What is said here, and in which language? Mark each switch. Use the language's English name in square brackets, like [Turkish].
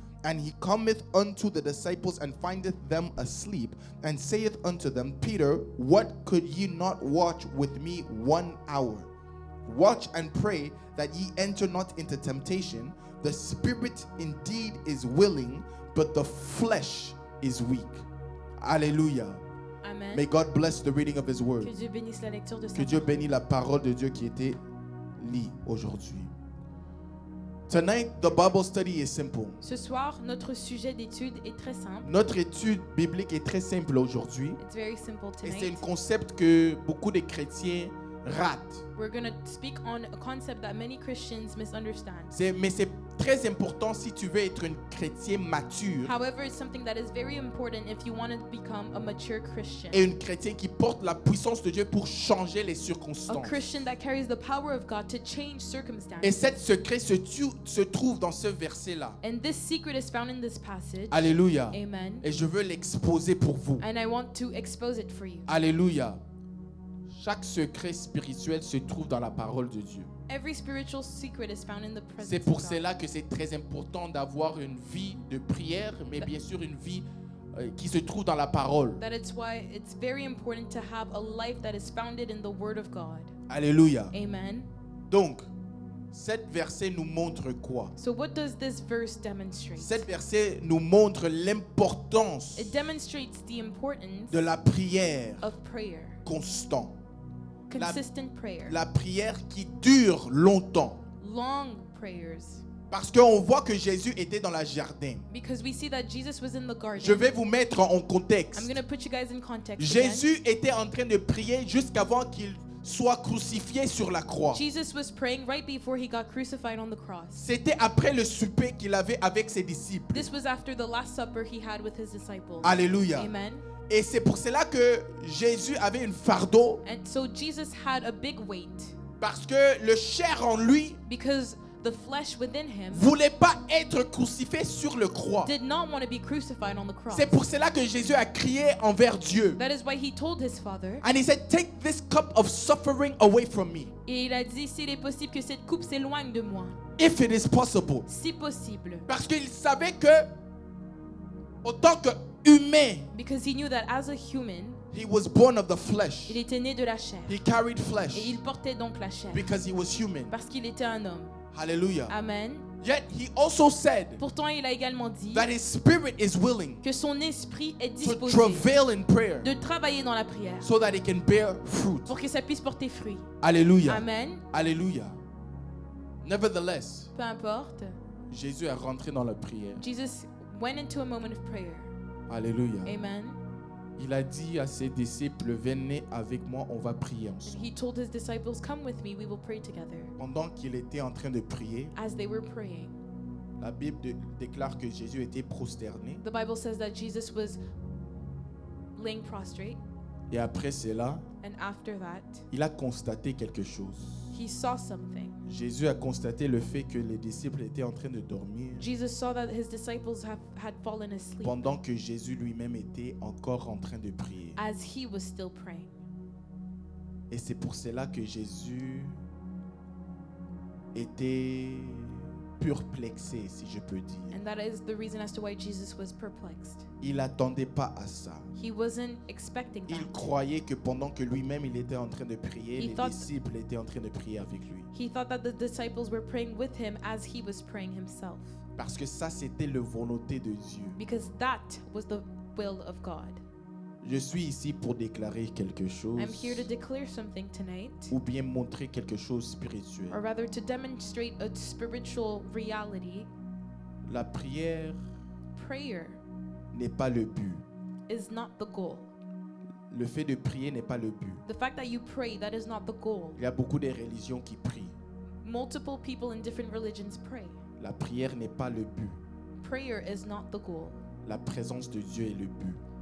[English] And he cometh unto the disciples, and findeth them asleep, and saith unto them, Peter, what could ye not watch with me 1 hour? Watch and pray that ye enter not into temptation. The spirit indeed is willing, but the flesh is weak. Hallelujah. Amen. May God bless the reading of his word. [French] Que Dieu bénisse la lecture de sa Que Dieu parole. bénisse la parole de Dieu qui était lue aujourd'hui. [English] Tonight, the Bible study is simple. [French] Ce soir, notre sujet d'étude est très simple. Notre étude biblique est très simple aujourd'hui. [English] It's very simple [French] Et c'est un [English] tonight. [French] concept que beaucoup de chrétiens ratent. [English] We're going to speak on a concept that many Christians misunderstand. [French] Mais c'est très important si tu veux être un chrétien mature [English] However, it's something that is very important if you want to become a mature Christian. [French] et un chrétien qui porte la puissance de Dieu pour changer les [English] A [French] circonstances. [English] Christian that carries the power of God to change [French] Et [English] circumstances. [French] cet secret se trouve dans ce verset-là. [English] And this secret is found in this passage. [French] Alléluia. Amen. Et je veux l'exposer pour vous. [English] And I want to expose it for you. [French] Alléluia. Chaque secret spirituel se trouve dans la parole de Dieu. [English] Every spiritual secret is found in the presence [French] C'est pour [English] of God. [French] cela que c'est très important d'avoir une vie de prière, mais bien sûr une vie qui se trouve dans la parole. [English] That it's why it's very important to have a life that is founded in the Word of God. [French] Alléluia. Amen. Donc, cet verset nous montre quoi? [English] So what does this verse demonstrate? [French] Cet verset nous montre l'importance [English] It demonstrates the importance [French] de la prière [English] of prayer, [French] constante. [English] consistent prayer, [French] La prière qui dure longtemps. [English] long prayers. [French] Parce qu'on voit que Jésus était dans le jardin. [English] Because we see that Jesus was in the garden. [French] Je vais vous mettre en [English] I'm [French] contexte. [English] going to put you guys in context. [French] Jésus était en train de prier jusqu'avant qu'il soit crucifié sur la croix. [English] again. Jesus was praying right before he got crucified on the cross. [French] C'était après le souper qu'il avait avec ses disciples. [English] This was after the Last Supper he had with his disciples. Alléluia. Amen. [French] Et c'est pour cela que Jésus avait une fardeau, [English] And so Jesus had a big weight [French] parce que le chair en lui [English] because the flesh within him [French] voulait pas être crucifié sur le croix. [English] did not want to be crucified on the cross. [French] C'est pour cela que Jésus a crié envers Dieu. [English] That is why he told his father, And he said, "Take this cup of suffering away from me, [French] et il a dit, s'il est possible que cette coupe s'éloigne de moi, [English] if it is possible." [French] si possible. Parce qu'il savait que, en tant qu'humain, [English] Because he knew that as a human, he was born of the flesh. [French] il était né de la chair. [English] He carried [French] Et [English] flesh [French] il portait donc la chair. [English] because he was human. [French] Parce qu'il était un homme. [English] Hallelujah. Amen. Yet he also said [French] Pourtant, il a également dit [English] that his spirit is willing [French] que son esprit est [English] to [French] disposé [English] travail in prayer [French] de travailler dans la prière [English] so that it can bear fruit. [French] pour que ça puisse porter fruit. Alléluia. Amen. [English] Alléluia. Nevertheless, [French] Peu importe. Jésus est rentré dans la prière. [English] Jesus went into a moment of prayer. [French] Alléluia. Amen. Il a dit à ses disciples, venez avec moi, on va prier [English] And [French] ensemble. [English] he told his disciples, come with me, we will pray together. [French] Pendant qu'il était en train de prier, [English] As they were praying, [French] la Bible déclare que Jésus était prosterné. [English] the Bible says that Jesus was laying prostrate. [French] Et après cela, [English] And after that, [French] il a constaté quelque chose. [English] he saw something. [French] Jésus a constaté le fait que les disciples étaient en train de dormir [English] Jesus saw that his disciples had fallen asleep [French] pendant que Jésus lui-même était encore en train de prier. [English] as he was still praying. [French] Et c'est pour cela que Jésus était perplexé, si je peux dire. [English] And that is the reason as to why Jesus was perplexed. [French] Il n'attendait pas à ça. [English] He wasn't expecting [French] Il [English] that. [French] croyait que pendant que lui-même il était en train de prier, [English] He [French] les [English] thought- [French] disciples étaient en train de prier avec lui. [English] He thought that the disciples were praying with him as he was praying himself. [French] Parce que ça, c'était la volonté de Dieu. [English] Because that was the will of God. [French] Je suis ici pour déclarer quelque chose [English] I'm here to declare something tonight, [French] ou bien montrer quelque chose spirituel. [English] or rather to demonstrate a spiritual reality. [French] La prière [English] Prayer [French] n'est pas le but. [English] is not the goal. [French] Le fait de prier n'est pas le but. [English] The fact that you pray, that is not the goal. [French] Il y a beaucoup de religions qui prient. [English] Multiple people in different religions pray. [French] La prière n'est pas le but. [English] Prayer is not the goal. [French] La présence de Dieu est le but.